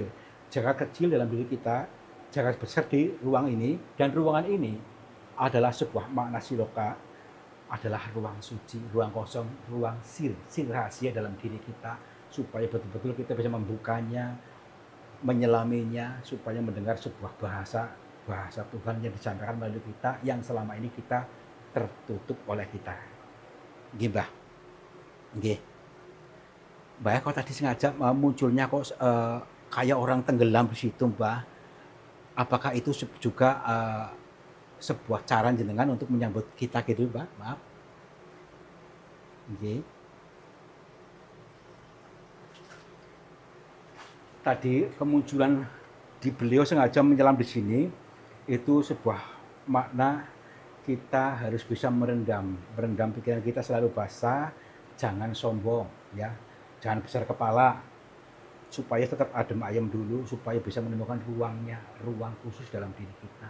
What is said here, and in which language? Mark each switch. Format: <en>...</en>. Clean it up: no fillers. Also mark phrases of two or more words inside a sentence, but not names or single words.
<id>Jagat kecil dalam diri kita, jagat besar di ruang ini, dan ruangan ini adalah sebuah makna siloka, adalah ruang suci, ruang kosong, ruang sir rahasia dalam diri kita, supaya betul-betul kita bisa membukanya, menyelaminya, supaya mendengar sebuah bahasa Tuhan yang disampaikan melalui kita, yang selama ini kita tertutup oleh kita.</id> <jv>Nggih, Mbah. Nggih.</jv> <id>Mbah, kok tadi sengaja munculnya kok kayak orang tenggelam di situ, Mbah. Apakah itu juga sebuah cara jenengan untuk menyambut kita gitu, Mbak? Maaf. Nggih. Tadi kemunculan di beliau sengaja menyelam di sini itu sebuah makna kita harus bisa merendam pikiran kita selalu basah, jangan sombong ya, jangan besar kepala, supaya tetap</id> <jv>adem ayem</jv> <id>dulu, supaya bisa menemukan ruang khusus dalam diri kita.</id>